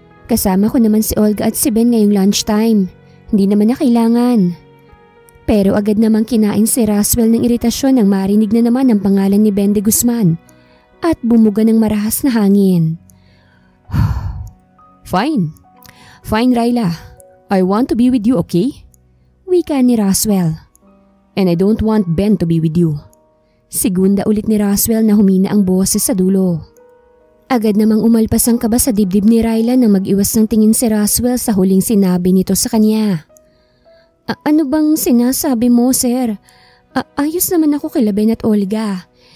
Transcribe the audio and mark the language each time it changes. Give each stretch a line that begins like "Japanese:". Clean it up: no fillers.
Filipino: Kasama ko naman si Olga at si Ben ngayong lunchtime. Hindi naman na kailangan. Pero agad namang kinain si Roswell ng iritasyon nang marinig na naman ang pangalan ni Ben de Guzman at bumuga ng marahas na hangin.
English: Fine, Ryla. I want to be with you, okay?
Filipino: Wika ni Roswell.
English: And I don't want Ben to be with you.
Filipino: Segunda ulit ni Roswell na humina ang boses sa dulo. Agad namang umalpas ang kaba sa dibdib ni Ryla nang mag-iwas ng tingin si Roswell sa huling sinabi nito sa kanya. Ano bang sinasabi mo, sir? Ayos naman ako kila Ben at Olga.